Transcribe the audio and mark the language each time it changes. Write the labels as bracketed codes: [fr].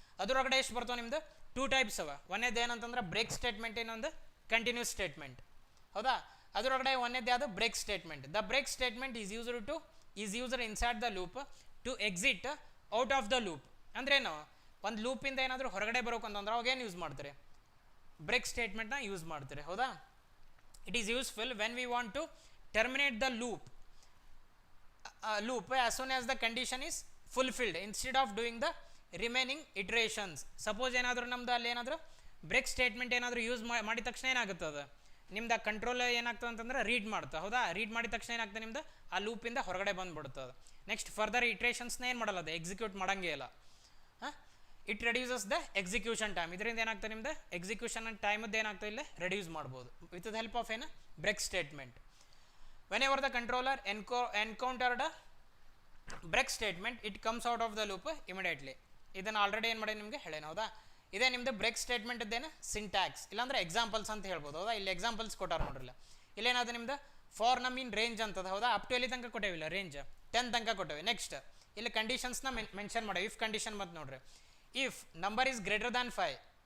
[kn] ಅದರೊಳಗಡೆ ಎಷ್ಟು ಬರ್ತಾವೆ ನಿಮ್ದು 2 ಟೈಪ್ಸ್ ಅವ. ಒಂದೇದು ಏನಂತಂದ್ರೆ ಬ್ರೇಕ್ ಸ್ಟೇಟ್ಮೆಂಟ್, ಇನ್ನೊಂದು ಕಂಟಿನ್ಯೂಸ್ ಸ್ಟೇಟ್ಮೆಂಟ್. ಹೌದಾ, ಅದರೊಳಗಡೆ ಒಂದೇದು ಯಾವುದು [en] Break statement. The break statement is used inside the loop to exit out of the loop. [kn] ಅಂದ್ರೆ ಏನು ಒಂದು ಲೂಪಿಂದ ಏನಾದರೂ ಹೊರಗಡೆ ಬರೋಕಂತಂದ್ರೆ ಅವಾಗ ಏನು ಯೂಸ್ ಮಾಡ್ತಾರೆ ಬ್ರೇಕ್ ಸ್ಟೇಟ್ಮೆಂಟ್ನ ಯೂಸ್ ಮಾಡ್ತಾರೆ. [en] ಹೌದಾ, it is useful when we want to terminate the loop as soon as the condition is fulfilled instead of doing the remaining iterations. [kn] Suppose ಏನಾದರೂ ನಮ್ದು ಅಲ್ಲಿ ಏನಾದರೂ ಬ್ರೇಕ್ ಸ್ಟೇಟ್ಮೆಂಟ್ ಏನಾದರೂ ಯೂಸ್ ಮಾಡಿದ ತಕ್ಷಣ ಏನಾಗುತ್ತೆ ಅದು ನಿಮ್ದು ಕಂಟ್ರೋಲ್ ಏನಾಗ್ತದೆ ಅಂತಂದ್ರೆ ರೀಡ್ ಮಾಡ್ತಾ. ಹೌದಾ, ರೀಡ್ ಮಾಡಿದ ತಕ್ಷಣ ಏನಾಗ್ತದೆ ನಿಮ್ದು ಆ ಲೂಪಿಂದ ಹೊರಗಡೆ ಬಂದುಬಿಡ್ತದೆ. [en] next further ಇಟ್ರೇಷನ್ಸ್ನ [kn] ಏನು ಮಾಡಲ್ಲ, ಅದು ಎಕ್ಸಿಕ್ಯೂಟ್ ಮಾಡೋಂಗೇ ಇಲ್ಲ. [en] It reduces the execution time. [kn] ಇದರಿಂದ ಏನಾಗ್ತದೆ ನಿಮ್ದು ಎಕ್ಸಿಕ್ಯೂಷನ್ ಟೈಮದ್ದು ಏನಾಗ್ತದೆ ಇಲ್ಲೇ ರೆಡ್ಯೂಸ್ ಮಾಡ್ಬೋದು [en] with the help of [kn] ಏನು break statement. [en] Whenever the controller encountered a break statement, it comes out of the loop immediately. [kn] ಇದನ್ನು ಆಲ್ರೆಡಿ ಏನು ಮಾಡಿ ನಿಮಗೆ ಹೇಳೇನು. ಹೌದಾ, ಇದೇ ನಿಮ್ಮದು ಬ್ರೇಕ್ ಸ್ಟೇಟ್ಮೆಂಟ್ ಇದ್ದೇನೆ ಸಿಂಟ್ಯಾಕ್ಸ್, ಇಲ್ಲಾಂದ್ರೆ ಎಕ್ಸಾಂಪಲ್ಸ್ ಅಂತ ಹೇಳ್ಬೋದು. ಹೌದಾ, ಇಲ್ಲಿ ಎಕ್ಸಾಂಪಲ್ಸ್ ಕೊಟ್ಟಾರ ನೋಡ್ರಿಲ್ಲ. ಇಲ್ಲೇನಾದ ನಿಮ್ದು ಫಾರ್ ನಮ್ ಇನ್ ರೇಂಜ್ ಅಂತದ. ಹೌದಾ, ಅಪ್ ಟು ಎಲ್ಲಿ ತನಕ ಕೊಟ್ಟೇವಿಲ್ಲ, ರೇಂಜ್ 10 ತನಕ ಕೊಟ್ಟೇವೆ. ನೆಕ್ಸ್ಟ್ ಇಲ್ಲಿ ಕಂಡೀಷನ್ಸ್ನ ಮೆನ್ಷನ್ ಮಾಡೇವಿ. [en] if condition [kn] ಮತ್ತು ನೋಡ್ರಿ, [en] If number is greater than 5.